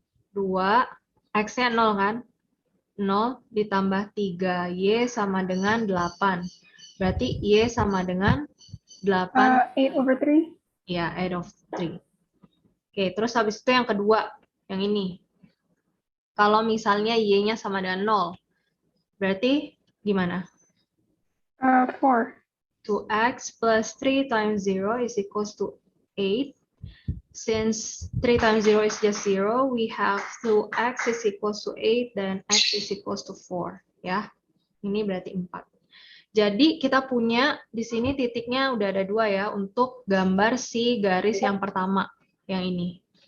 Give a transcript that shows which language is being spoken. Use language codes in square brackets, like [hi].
[id] 2, x-nya 0 kan? 0 ditambah 3y sama dengan 8. Berarti y sama dengan 8. 8/3. Ya, 8/3. Oke, terus habis itu yang kedua, yang ini. Kalau misalnya y-nya sama dengan 0, berarti gimana? 4. [en] 2x plus 3 times 0 is equals to 8. Since 3 times 0 is just 0, we have 2x is equals to 8, dan x is equals to 4. [id] Ya, ini berarti 4. Jadi kita punya di sini titiknya udah ada 2 ya, untuk gambar si garis yang pertama, yang ini.